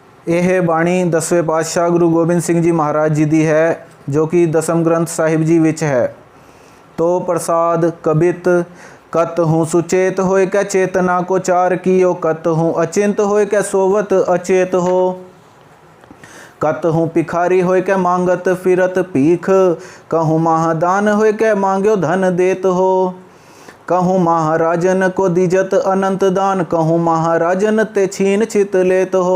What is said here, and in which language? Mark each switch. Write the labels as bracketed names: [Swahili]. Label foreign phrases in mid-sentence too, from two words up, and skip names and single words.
[Punjabi] ਇਹ ਬਾਣੀ 10ਵੇਂ ਪਾਤਸ਼ਾਹ ਗੁਰੂ ਗੋਬਿੰਦ ਸਿੰਘ ਜੀ ਮਹਾਰਾਜ ਜੀ ਦੀ ਹੈ, ਜੋ ਕਿ ਦਸਮ ਗ੍ਰੰਥ ਸਾਹਿਬ ਜੀ ਵਿੱਚ ਹੈ। [Braj] ਤੋ ਪ੍ਰਸਾਦ ਕਬਿਤ कत हूँ सुचेत होय कै चेतना को चार कियो, कत हूँ अचिंत होय कै सोवत अचेत हो। कत हूँ भिखारी होय कै मांगत फिरत भीख, कहूँ महादान होय कै मांग्यो धन देत हो। कहूँ महाराजन को दीजत अनंत दान, कहूँ महाराजन ते छीन छित लेत हो।